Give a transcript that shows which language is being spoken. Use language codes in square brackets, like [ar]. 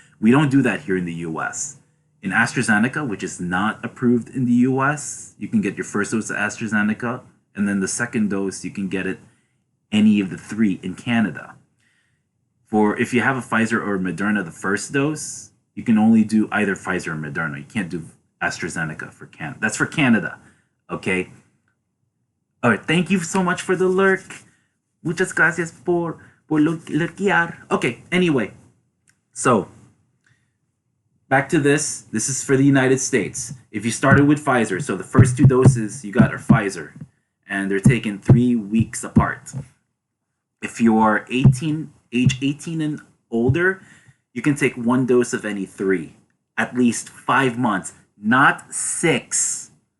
[en] We don't do that here in the US. In AstraZeneca, which is not approved in the US, you can get your first dose of AstraZeneca, and then the second dose, you can get it any of the three in Canada. For if you have a Pfizer or Moderna, the first dose, you can only do either Pfizer or Moderna. You can't do AstraZeneca for Canada. That's for Canada, okay? All right, thank you so much for the lurk. [es] Muchas gracias por lurkear. [en] Okay, anyway, so back to this. This is for the United States. If you started with Pfizer, so the first two doses you got are Pfizer, and they're taken 3 weeks apart. If you are age 18 and older, you can take one dose of any three, at least 5 months, not 6.